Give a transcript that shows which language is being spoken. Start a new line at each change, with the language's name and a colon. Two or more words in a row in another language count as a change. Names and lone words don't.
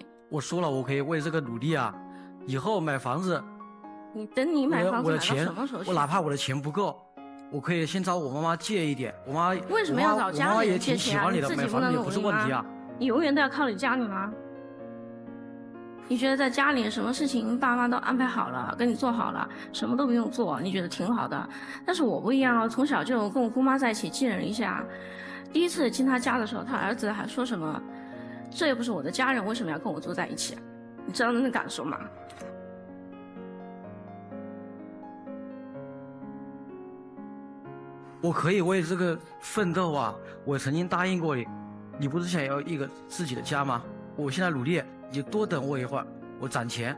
Chinese: 我說了，我可以為這個努力啊，以後買房子。等你買房子我的錢買到什麼时候去？我哪怕我的錢不夠，我可以先找我媽媽借一點。我媽為什麼要找家裡人借錢啊？你自己不能努力嗎？你永遠都要靠你家裡嗎？你覺得在家裡什麼事情爸媽都安排好了，跟你做好了，什麼都不用做，你覺得挺好的。但是我不一樣，從小就跟我姑媽在一起寄人篱下。第一次进他家的時候，他兒子還說什麼：“這又不是我的家人，為什麼要跟我住在一起？” 你知道那感受嗎？我可以為這個奮鬥啊！我曾經答應過你，你不是想要一個自己的家嗎？我現在努力，你多等我一會兒，我攢錢。